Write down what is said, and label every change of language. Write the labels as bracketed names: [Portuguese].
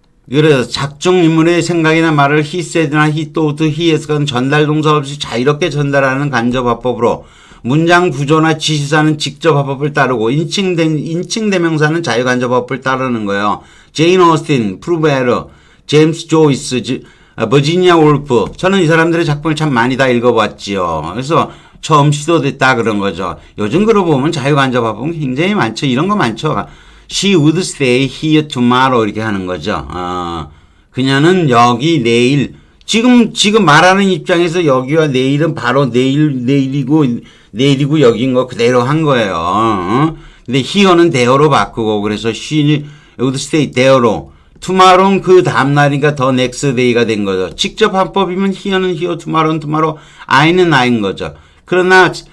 [Korean] 그래서 작중 인물의 생각이나 말을 [English] he said [Korean] 나 [English] he thought, [Korean] he as는 전달 동사 없이 자유롭게 전달하는 간접화법으로 문장 구조나 지시사는 직접화법을 따르고 인칭대명사는 자유간접화법을 따르는 거예요. 제인 오스틴, 프루베르, 제임스 조이스, 버지니아 올프. 저는 이 사람들의 작품을 참 많이 다 읽어봤지요. 그래서 처음 시도됐다 그런 거죠. 요즘 그러고 보면 자유간접화법은 굉장히 많죠. 이런 거 많죠. [English] She would stay here tomorrow [Korean] 이렇게 하는 거죠. 그녀는 여기 내일 지금 말하는 입장에서 여기와 내일은 바로 내일이고 여기인 거 그대로 한 거예요. 근데 here는 there로 바꾸고 그래서 [English] she would stay there [Korean] 로 tomorrow는 그 다음 날이니까 [English] the next day [Korean] 가 된 거죠. 직접 화법이면 here는 here, tomorrow는 tomorrow, I는 I인 거죠. 그러나